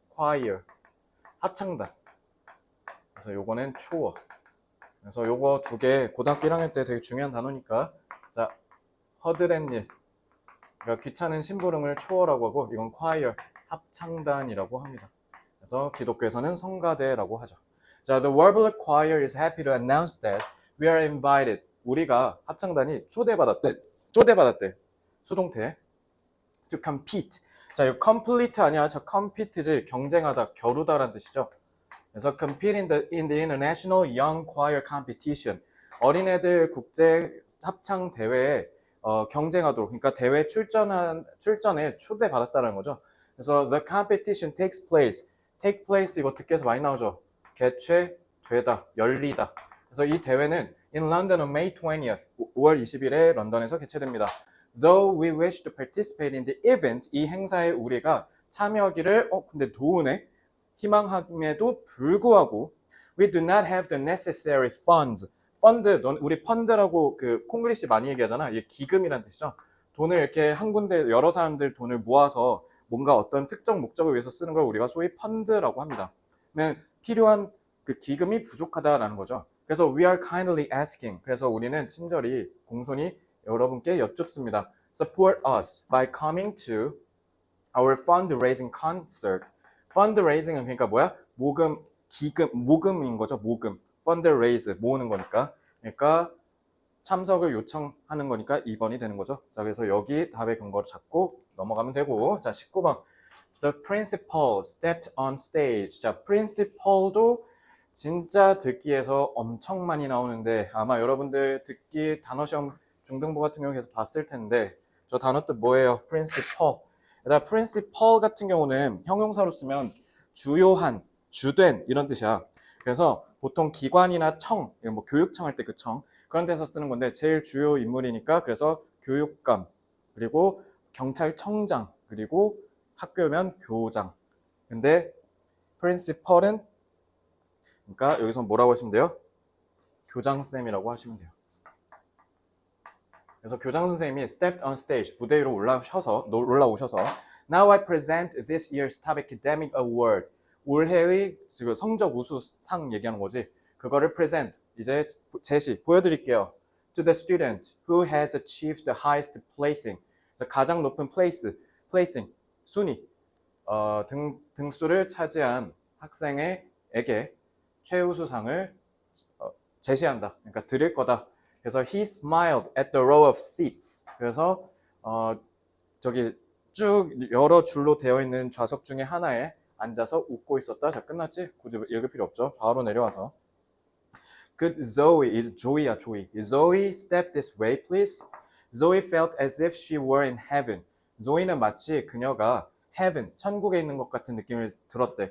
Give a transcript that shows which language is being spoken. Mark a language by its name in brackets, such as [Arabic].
[Korean] choir. 합창단. 그래서 요거는 초어. 그래서 요거 두 개 고등학교 1학년 때 되게 중요한 단어니까. 자, 허드렛일. 그러니까 귀찮은 심부름을 초어라고 하고 이건 choir, 합창단이라고 합니다. 그래서 기독교에서는 성가대라고 하죠. [English] 자, the Warbler Choir is happy to announce that we are invited. [Korean] 우리가 합창단이 초대받았대. 수동태. [English] to compete. [Korean] 자, 이 complete 아니야. 저 compete지. 경쟁하다, 겨루다라는 뜻이죠. [English] 그래서 compete in the international young choir competition. [Korean] 어린애들 국제 합창 대회에 경쟁하도록, 그러니까 대회 출전에 초대받았다는 거죠. [English] 그래서 the competition takes place. [Korean] take place 이거 듣기에서 많이 나오죠. 개최되다, 열리다. 그래서 이 대회는 [English] in London on May 20th, [Korean] 5월 20일에 런던에서 개최됩니다. [English] Though we wish to participate in the event, [Korean] 이 행사에 우리가 참여하기를 근데 도우네. 희망함에도 불구하고 [English] we do not have the necessary funds. [Korean] 펀드, 우리 펀드라고 그 콩글리시 많이 얘기하잖아. 이게 기금이란 뜻이죠. 돈을 이렇게 한 군데 여러 사람들 돈을 모아서 뭔가 어떤 특정 목적을 위해서 쓰는 걸 우리가 소위 펀드라고 합니다. 필요한 그 기금이 부족하다라는 거죠. [English] 그래서 we are kindly asking. [Korean] 그래서 우리는 친절히 공손히 여러분께 여쭙습니다. [English] Support us by coming to our fundraising concert. [Korean] fundraising은 그러니까 뭐야? 모금인 거죠. 모금. fundraise, 모으는 거니까. 그러니까 참석을 요청하는 거니까 2번이 되는 거죠. 자, 그래서 여기 답의 근거를 잡고 넘어가면 되고. 자, 19번. [English] The principal stepped on stage. [Korean] 자, principal도 진짜 듣기에서 엄청 많이 나오는데 아마 여러분들 듣기 단어 시험 중등부 같은 경우 계속 봤을 텐데 저 단어 뜻 뭐예요? [English] principal. [Korean] principal 같은 경우는 형용사로 쓰면 주요한, 주된 이런 뜻이야. 그래서 보통 기관이나 청, 뭐 교육청 할 때 그 청, 그런 데서 쓰는 건데 제일 주요 인물이니까 그래서 교육감, 그리고 경찰청장, 그리고 학교면 교장. 근데 principal은 그러니까 여기서 뭐라고 하시면 돼요? 교장쌤이라고 하시면 돼요. 그래서 교장 선생님이 [English] stepped on stage, [Korean] 무대 위로 올라오셔서 [English] Now I present this year's top academic award. [Korean] 올해의 지금 성적 우수상 얘기하는 거지. 그거를 present, 이제 보여드릴게요. [English] To the student who has achieved the highest placing. [Korean] 그래서 가장 높은 placing, 순위, 등수를 차지한 학생에게 최우수상을 제시한다. 그러니까 드릴 거다. [English] 그래서 he smiled at the row of seats. [Korean] 그래서 저기 쭉 여러 줄로 되어 있는 좌석 중에 하나에 앉아서 웃고 있었다. 자, 끝났지? 굳이 읽을 필요 없죠. 바로 내려와서. [English] Could Zoe, 조이야, 조이. Zoe step this way, please? Zoe felt as if she were in heaven. [Korean] 조이는 마치 그녀가 heaven, 천국에 있는 것 같은 느낌을 들었대.